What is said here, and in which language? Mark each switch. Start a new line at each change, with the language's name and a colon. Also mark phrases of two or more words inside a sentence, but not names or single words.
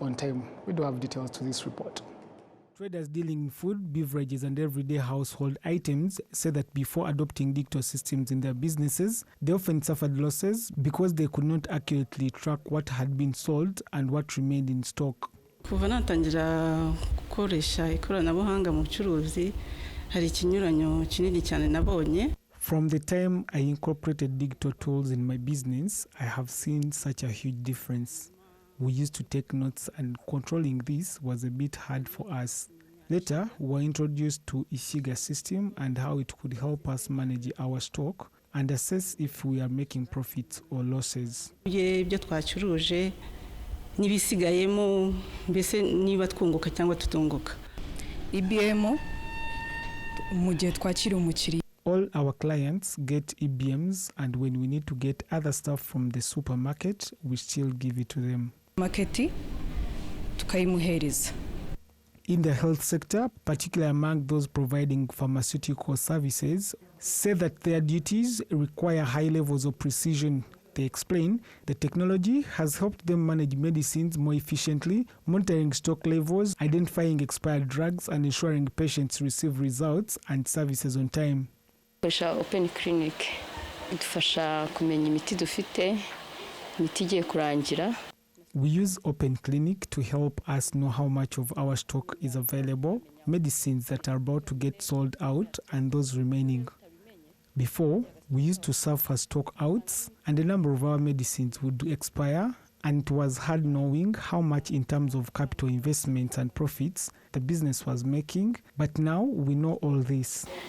English: We do have details to this report. Traders dealing in food, beverages, and everyday household items say that before adopting digital systems in their businesses, they often suffered losses because they could not accurately track what had been sold and what remained in stock.
Kinyarwanda: Kuva natangira gukoresha ikoranabuhanga mu bucuruzi hari ikinyuranyo kinini cyane nabonye.
English: From the time I incorporated digital tools in my business, I have seen such a huge difference. We used to take notes, and controlling this was a bit hard for us. Later, we were introduced to Ishiga system and how it could help us manage our stock and assess if we are making profits or losses.
Kinyarwanda: Ibyo twacuruje nibisigayemo mbese niba twunguka cyangwa tutunguka. IBM mu gihe twakira umukiriya.
English: All our clients get EBMs, and when we need to get other stuff from the supermarket, we still give it to them.
Kinyarwanda: Market tukayimuhereza.
English: In the health sector, particularly among those providing pharmaceutical services, say that their duties require high levels of precision. They explain the technology has helped them manage medicines more efficiently, monitoring stock levels, identifying expired drugs, and ensuring patients receive results and services on time.
Kinyarwanda: Open clinic idufasha kumenya imiti dufite, imiti igiye kurangira.
English: We use Open Clinic to help us know how much of our stock is available, medicines that are about to get sold out, and those remaining. Before, we used to suffer stock outs, and a number of our medicines would expire, and it was hard knowing how much in terms of capital investments and profits the business was making, but now we know all this.